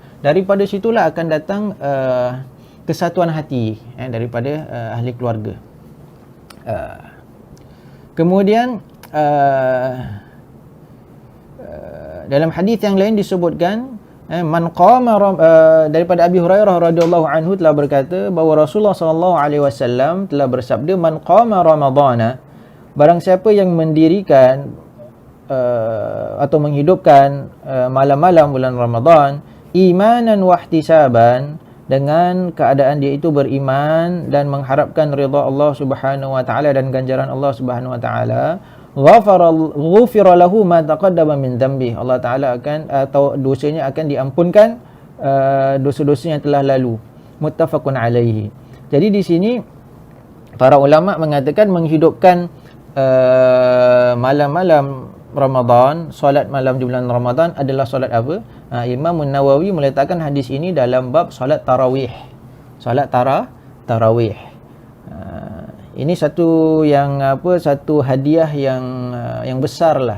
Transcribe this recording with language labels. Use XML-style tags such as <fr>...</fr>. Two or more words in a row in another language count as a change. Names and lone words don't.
<ms>Daripada situlah akan datang kesatuan hati daripada ahli keluarga. Kemudian dalam hadis yang lain disebutkan,</ms> <ar>من قام</ar> <ms>daripada Abi Hurairah</ms> <ar>رضي الله عنه</ar> <ms>telah berkata bahawa Rasulullah</ms> <ar>صلى الله عليه وسلم</ar> <ms>telah bersabda,</ms> <ar>من قام رمضان,</ar> <ms>barang siapa yang mendirikan atau menghidupkan malam-malam bulan Ramadan,</ms> <ar>إيمانا واحتسابا,</ar> <ms>dengan keadaan dia itu beriman dan mengharapkan redha Allah</ms> <ar>سبحانه وتعالى</ar> <ms>dan ganjaran Allah</ms> <ar>سبحانه وتعالى, غفر له ما تقدم من ذنبه,</ar> <ms>Allah taala akan atau dosanya akan diampunkan, dosa-dosa yang telah lalu.</ms> <ar>متفق عليه.</ar> <ms>Jadi di sini para ulama mengatakan menghidupkan malam-malam Ramadan, solat malam di bulan Ramadan adalah solat apa? Imam Nawawi meletakkan hadis ini dalam bab solat tarawih. Solat tarawih. Ini satu hadiah yang besar lah.</ms>